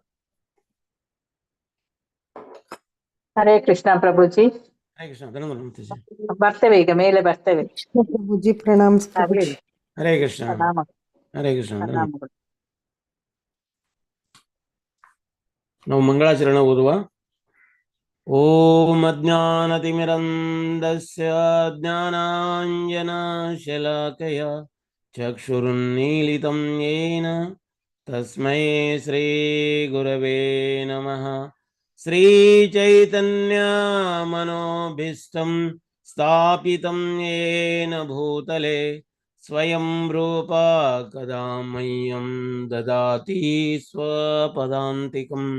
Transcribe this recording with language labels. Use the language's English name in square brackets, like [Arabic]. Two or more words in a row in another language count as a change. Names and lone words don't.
[Kannada] ಹರೇ ಕೃಷ್ಣ ಪ್ರಭುಜಿ. ಹರೇ ಕೃಷ್ಣ ಧನ್ಯವಾದ. ಬರ್ತೇವೆ, ಈಗ ಮೇಲೆ ಬರ್ತೇವೆ. ಪ್ರಭುಜಿ ಪ್ರಣಾಮ. ಹರೇ ಕೃಷ್ಣ. ಪ್ರಣಾಮ. ಹರೇ ಕೃಷ್ಣ. ಪ್ರಣಾಮಗಳು. ನಾವು ಮಂಗಳಾಚರಣ ಓದುವ. [Sanskrit] ಓಂ ಅಜ್ಞಾನತಿಮಿರಂಧಸ್ಯ ಜ್ಞಾನಾಂಜನಶಲಾಕಯ ಚಕ್ಷುರುನ್ಮೀಲಿತಂ ಯೇನ तस्मै श्री गुरवे नमः। श्रीचैतन्यमनोभीष्टं स्थापितं येन भूतले स्वयं रूपा कदा मह्यं ददाति स्वपदान्तिकम्।